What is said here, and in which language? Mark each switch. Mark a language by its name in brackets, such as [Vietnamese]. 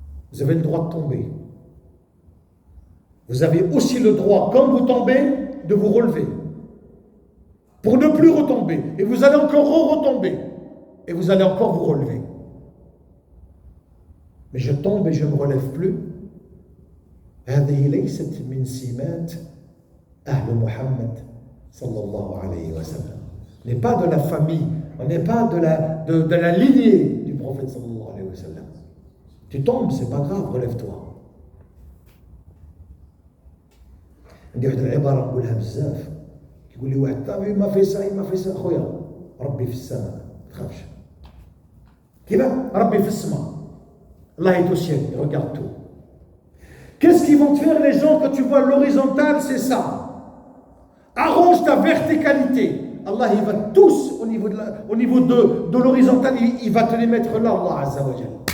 [French] Vous avez le droit de tomber. Vous avez aussi le droit, quand vous tombez, de vous relever. Pour ne plus retomber. Et vous allez encore retomber. Et vous allez encore vous relever. Mais je tombe et je ne me relève plus. [Arabic] هذه ليست من سمات أهل محمد صلى الله عليه وسلم. [French] On n'est pas de la famille, on n'est pas de la lignée du prophète sallallahu alayhi wa sallam. Tu tombes, c'est pas grave, relève-toi. [Arabic] عندي واحد العبارة نقولها بزاف. يقول لي واحد طبيب ما في سعي ما في سعي خويا ربي في السماء ما تخافش. كيف؟ ربي في السماء. [French] Allah est au ciel, il regarde tout. Qu'est-ce qu'ils vont te faire les gens quand tu vois l'horizontale? C'est ça. Arrange ta verticalité. Allah, il va tous au niveau de l'horizontale, il va te les mettre là, Allah Azza wa Jal.